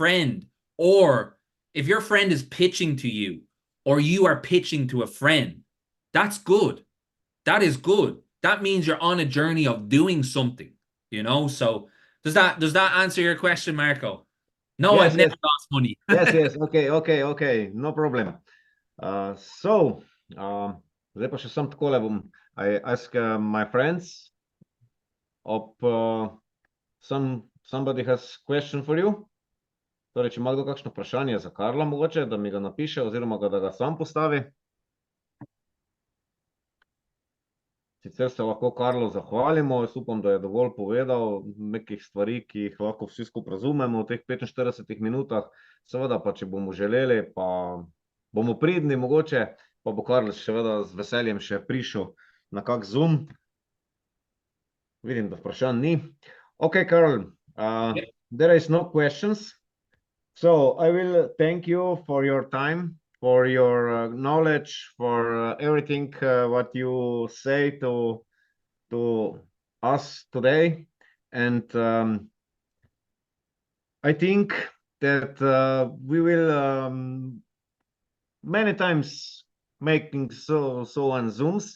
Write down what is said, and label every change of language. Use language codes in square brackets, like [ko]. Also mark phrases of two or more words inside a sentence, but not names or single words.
[en] If your friend or if your friend is pitching to you or you are pitching to a friend, that's good. That is good. That means you're on a journey of doing something, you know? So does that answer your question, Marco? No, Yes, I've never yes, lost money. yes. Okay. No problem. So, [sl] zdaj pa še sam takole bom. [en] I ask my friends somebody has question for you. [sl] Torej, če ima kdo kakšno vprašanje za Karla, mogoče, da mi ga napiše oziroma da ga sam postavi. Sicer se lahko Karlu zahvalimo, jaz upam, da je dovolj povedal nekih stvari, ki jih lahko vsi skupaj razumemo v teh 45 minutah. Seveda pa, če bomo želeli, pa bomo pridni mogoče, pa bo Karl seveda z veseljem še prišel na kak Zoom. Vidim, da vprašanj ni. Okay, Karl, [en] there is no questions. So I will thank you for your time, for your knowledge, for everything what you say to us today. And I think that we will many times making so on Zooms.